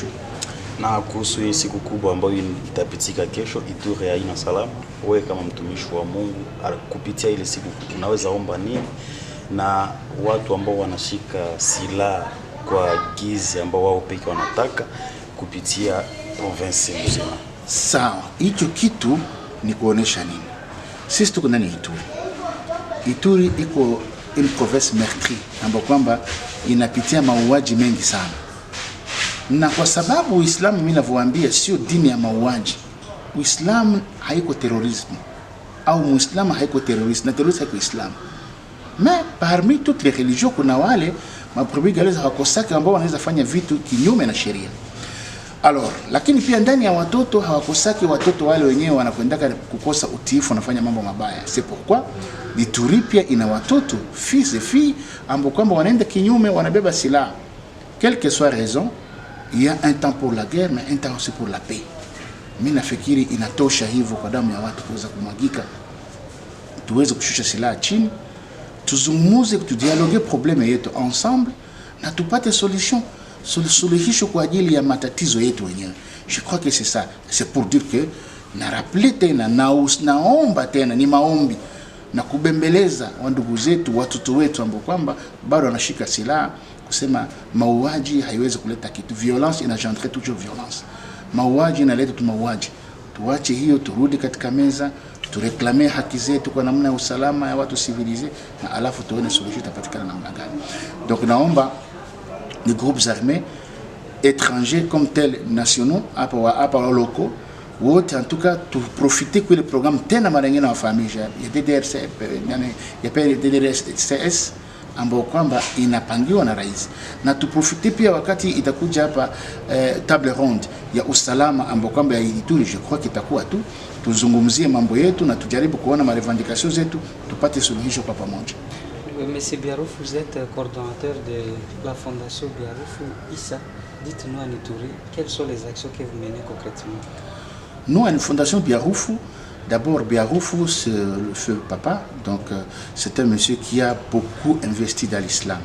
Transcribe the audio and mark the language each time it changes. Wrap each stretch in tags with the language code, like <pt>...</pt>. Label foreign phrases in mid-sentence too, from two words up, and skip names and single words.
<sw>Na kuhusu hii siku kubwa ambayo itapitika kesho, Ituri haina salama, wewe kama mtumishi wa Mungu kupitia ile siku unaweza omba nini na watu ambao wanashika silaha kwa gizi ambao wao pekee wanataka kupitia province nzima? Sawa, hicho kitu ni kuonesha nini? Sisi tuko ndani ya Ituri. Ituri iko</sw> <fr>une province meurtrie</fr> <sw>ambapo kwamba inapitia mauaji mengi sana. Na kwa sababu Uislamu mimi ninavyowaambia sio dini ya mauaji. Uislamu haiko terrorisme au Muislamu haiko terroriste, na terroriste haiko Islam.</sw> <fr>Mais parmi toutes les religions</fr> <sw>kuna wale maprobi galeza hawakosaki ambao wanaweza fanya vitu kinyume na sheria. Alors, lakini pia ndani ya watoto hawakosaki watoto wale wenyewe wanakwendaka kukosa utiifu, wanafanya mambo mabaya. C'est pourquoi Ituri pia ina watoto</sw> <fr>fils et filles</fr> <sw>ambao kwamba wanaenda kinyume, wanabeba silaha.</sw> <fr>Quelle que soit raison, il y a un temps pour la guerre mais un temps aussi pour la paix.</fr> <sw>Mimi nafikiri inatosha hivyo kwa damu ya watu kuweza kumwagika, tuweze kushusha silaha chini, tuzungumuze, tudialogue probleme yetu ensemble na tupate solution kwa ajili ya matatizo yetu wenyewe.</sw> <fr>Je crois que c'est ça. C'est pour dire que</fr> <sw>na rappeler tena naomba tena ni maombi na kubembeleza wandugu zetu, watoto wetu ambao kwamba bado wanashika silaha, kusema mauaji haiwezi kuleta kitu. Violence inagendre</sw> <fr>toujours violence.</fr> <sw>Mauaji inaleta tu mauaji. Tuache hiyo, turudi katika meza, tureklame haki zetu kwa namna ya usalama ya watu civilisés, na alafu tuone solution itapatikana namna gani. Donc naomba</sw> <fr>les groupes armés étrangers comme tels nationaux</fr> <sw>hapa locaux wote</sw> <fr>en tout cas</fr> <sw>tu profiter kwa ile programme tena mara nyingine wa familia ya DDRCS ambao kwamba inapangiwa na rais, na tuprofite pia wakati itakuja hapa</sw> <fr>table ronde</fr> <sw>ya usalama ambao kwamba ya Ituri,</sw> <fr>je crois</fr> <sw>kitakuwa tu tuzungumzie mambo yetu na tujaribu kuona marevendication zetu tupate suluhisho kwa pamoja.</sw> <fr>Monsieur Biarouf, vous êtes coordonnateur de la Fondation Biarouf ISA. Dites-nous en Ituri, quelles sont les actions que vous menez concrètement? Nous, à la Fondation Biarouf, d'abord Biarouf, c'est le feu papa, donc c'est un monsieur qui a beaucoup investi dans l'islam.</fr>